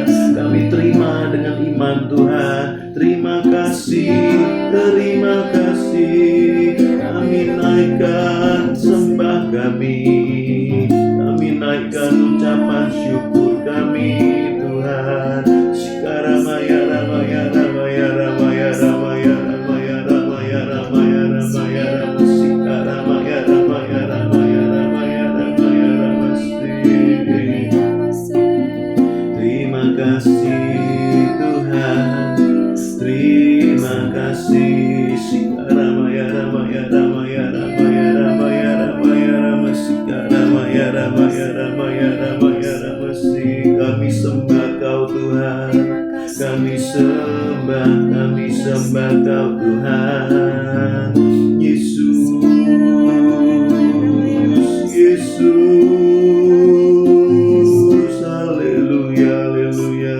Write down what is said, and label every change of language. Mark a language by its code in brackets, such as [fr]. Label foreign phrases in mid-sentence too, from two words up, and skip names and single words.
[id] Kami terima dengan iman Tuhan. Terima kasih, terima kasih. Kami naikkan sembah kami, kami naikkan ucapan syukur kami Tuhan. Sikaramaya ramaya ramaya ramaya ramaya ramaya ramaya ramaya ramaya ramaya sikaramaya ramaya ramaya ramaya ramaya ramasti. Terima kasih Tuhan, terima kasih. Sikaramaya ramaya ramaya ramaya ramaya ramaya ramaya sikaramaya ramaya ramaya ramaya ramasti. Kami sembah Kau Tuhan, kami sembah Kau Tuhan. Yesus, Yesus, haleluya, haleluya.